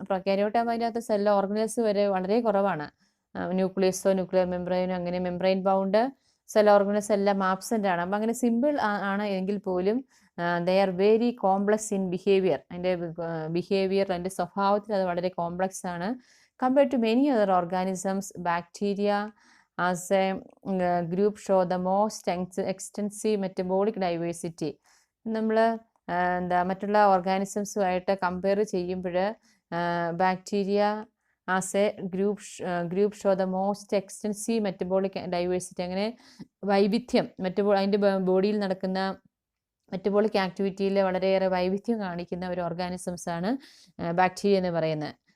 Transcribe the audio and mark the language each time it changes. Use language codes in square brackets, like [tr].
[ml] പ്രൊക്യാരിയോട്ട് ആകുമ്പോൾ അതിനകത്ത് cell organise വരെ വളരെ കുറവാണ്. ന്യൂക്ലിയസോ ന്യൂക്ലിയർ മെംബ്രെയിനോ അങ്ങനെ മെംബ്രെയിൻ ബൗണ്ട് സെൽ ഓർഗനൈസ് എല്ലാം ആബ്സെൻ്റ് ആണ്. അപ്പം അങ്ങനെ സിമ്പിൾ ആണ് എങ്കിൽ പോലും [en] They are very complex in behaviour. [ml] അതിൻ്റെ ബിഹേവിയർ, അതിൻ്റെ സ്വഭാവത്തിൽ അത് വളരെ കോംപ്ലക്സ് ആണ്. [en] compared to many other organisms, [ml] bacteria [en] as a group show the most extensive metabolic diversity. [ml] നമ്മൾ എന്താ മറ്റുള്ള ഓർഗാനിസംസുമായിട്ട് കമ്പയർ ചെയ്യുമ്പോൾ [en] Bacteria as a group show the most extensive metabolic diversity. [ml] അങ്ങനെ വൈവിധ്യം അതിൻ്റെ ബോഡിയിൽ നടക്കുന്ന മെറ്റബോളിക് ആക്ടിവിറ്റിയിൽ വളരെയേറെ വൈവിധ്യം കാണിക്കുന്ന ഒരു ഓർഗാനിസംസാണ് ബാക്ടീരിയ എന്ന് പറയുന്നത്.